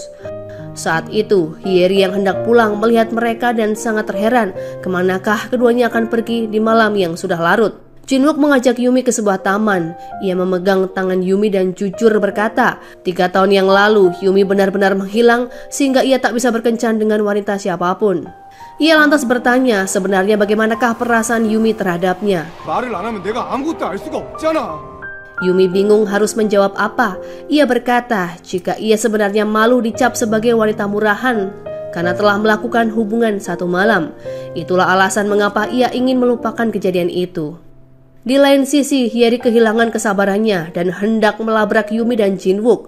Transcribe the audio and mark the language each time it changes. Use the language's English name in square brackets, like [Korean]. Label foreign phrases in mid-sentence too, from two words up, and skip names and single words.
[Indonesian] Saat itu, Hyeri yang hendak pulang melihat mereka dan sangat terheran kemanakah keduanya akan pergi di malam yang sudah larut. Jin-wook mengajak Yumi ke sebuah taman. Ia memegang tangan Yumi dan jujur berkata, 3 tahun yang lalu Yumi benar-benar menghilang sehingga ia tak bisa berkencan dengan wanita siapapun. Ia lantas bertanya sebenarnya bagaimanakah perasaan Yumi terhadapnya. [Korean] 말을 안 하면 내가 아무것도 알 수가 없잖아. [Indonesian] Yumi bingung harus menjawab apa. Ia berkata jika ia sebenarnya malu dicap sebagai wanita murahan karena telah melakukan hubungan 1 malam. Itulah alasan mengapa ia ingin melupakan kejadian itu. Di lain sisi, Hyeri kehilangan kesabarannya dan hendak melabrak Yumi dan Jin-wook.